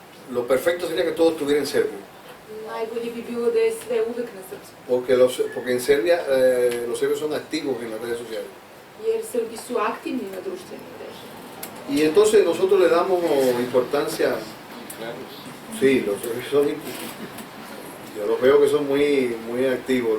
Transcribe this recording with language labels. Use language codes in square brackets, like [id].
[es] Lo perfecto sería que todo estuviera en serbio, [sr] Najbolje bi bilo da je sve uvek na srpskom, [es] porque en Serbia los serbios son activos en las redes sociales. [sr] jer Srbi su aktivni na društvenim mrežama. [es] Y entonces nosotros le damos importancia, sí, los serbios son, yo los veo que son muy activos.